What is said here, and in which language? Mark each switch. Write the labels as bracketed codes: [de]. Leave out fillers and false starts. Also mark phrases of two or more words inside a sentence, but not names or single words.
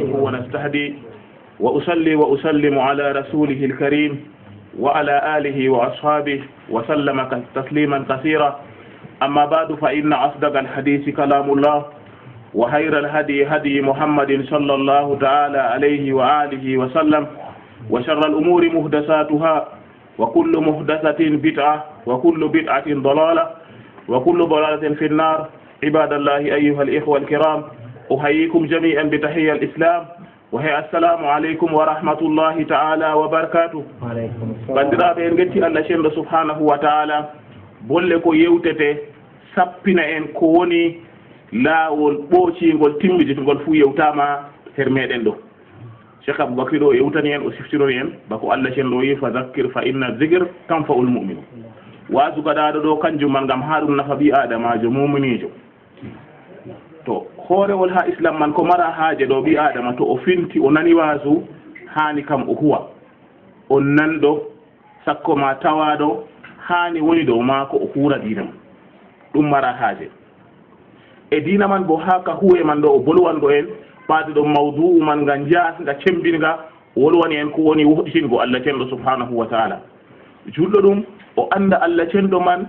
[ar] ونستهدي وأصلي وأسلم على رسوله الكريم وعلى آله وأصحابه وسلم تسليما كثيرا أما بعد فإن أصدق الحديث كلام الله وخير الهدي هدي محمد صلى الله تعالى عليه وآله وسلم وشر الأمور محدثاتها وكل محدثة بدعة وكل بدعة ضلالة وكل ضلالة في النار عباد الله أيها الإخوة الكرام أحييكم جميعا بتحية الإسلام وهي السلام عليكم ورحمة الله تعالى وبركاته [ff] bandiraɓe en getti allah cenɗo [ar] سبحانه وتعالى [ff] bolle ko yewtete sappina en ko woni laawol ɓoocingol timmiditgol fuu yewtama her meɗen ɗo cheikh aboubacry ɗo yewtani en o siftironi en bako allah cenɗo wi [ar] فذكر فإن الذكرى تنفع المؤمنين [ff] waasu gaɗaɗo ɗo kanjum man ngam ha ɗum nafa ɓi adamajo muminijo to hoorewol ha islam man ko mara haaje ɗo ɓi adama to o finti o nani waasu hani kam o huwa on nanɗo sakko ma tawaɗo hani woni dow maako o huura dina man ɗum mara haaje e dina man bo ha ka huwe man ɗo o bolwango en ɓaade ɗo mawdu'u man nga jaasga cembinga o wolwani en ko woni woɗɗitingo allah cenɗo [ar] سبحانه وتعالى [ff] julɗo ɗum o anda allah cenɗo man